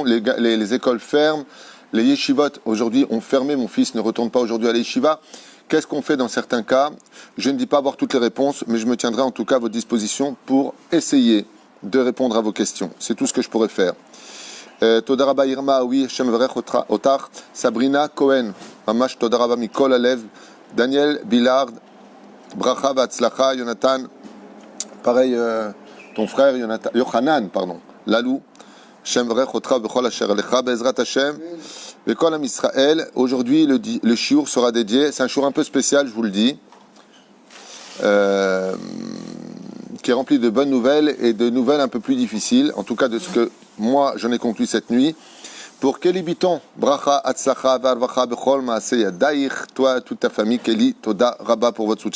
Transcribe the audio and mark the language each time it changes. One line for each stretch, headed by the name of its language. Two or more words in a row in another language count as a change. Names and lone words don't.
French: Les écoles ferment. Les yeshivot, aujourd'hui, ont fermé. Mon fils ne retourne pas aujourd'hui à la yeshiva. Qu'est-ce qu'on fait dans certains cas? Je ne dis pas avoir toutes les réponses, mais je me tiendrai en tout cas à votre disposition pour essayer de répondre à vos questions. C'est tout ce que je pourrais faire.
Hebrew: תודה רבה Irma, oui, השם יברך אותך, Sabrina Cohen, ממש תודה רבה מכל הלב, Daniel Billard, ברכה והצלחה, Jonathan, pareil,
French: ton frère
Hebrew: Yochanan, Lalou, השם יברך אותך, בכל אשר תלכי, בעזרת השם.
French: L'école Am Israël, aujourd'hui le shiur sera dédié, c'est un shiur un peu spécial, je vous le dis, qui est rempli de bonnes nouvelles et de nouvelles un peu plus difficiles, en tout cas de ce que moi j'en ai conclu cette nuit. Pour Kelly Biton,
Hebrew: ברכה, הצלחה, ורווחה, בכל, מעשה ידייך,
French: toi, toute ta famille, Kelly,
Hebrew: תודה רבה
French: pour votre soutien.